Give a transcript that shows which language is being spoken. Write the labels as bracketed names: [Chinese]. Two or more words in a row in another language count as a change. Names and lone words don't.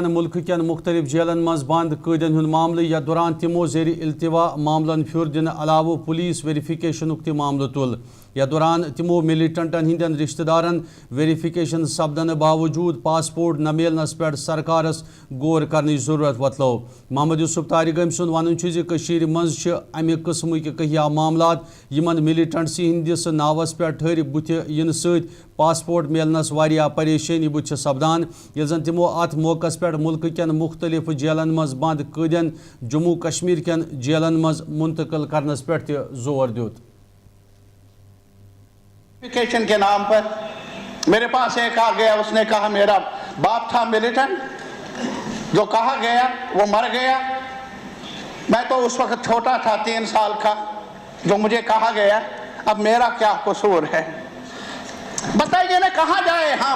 [Kashmiri] मुल्क कन मुख्तलिफ जेलन मज बंद कैदन हुंद मामले यथ दौरान तिमो जेर इल्तिवा मामलन फिर दिन अलाव [English] police verification [Kashmiri] मामल तुल यथ दौरान तिमो मिलिटेंटन हंदन रिश्तेदारन वेरिफिकेशन सपदन बावजूद पासपोर्ट न मिलनस पे सरकारस गौर करने जरूरत वतलो। मोहम्मद यूसुफ तारिक सुन वन मज अमे किस्मक कहिया मामलात यमन मिलिटेंट्सी हंदिस नावस पे ठहर बुथ इन सत पासपोर्ट मिलनस वारिया परेशानी बुथ सपदान ये जन तिमो अत मौकस पे मुल्क कन मुख्तलिफ जेलन मज बंद कैदन जम्मू कश्मीर कन जेलन मज मुंतकिल करनस पे जोर दियुत। [Hindi] वेरिफिकेशन के नाम पर मेरे पास एक आ गया, उसने कहा मेरा बाप था मिलिटेंट, जो कहा गया वो मर गया। मैं तो उस वक्त छोटा था 3 साल का, जो मुझे कहा गया, अब मेरा क्या कसूर है बताइए ना, कहाँ जाए हम?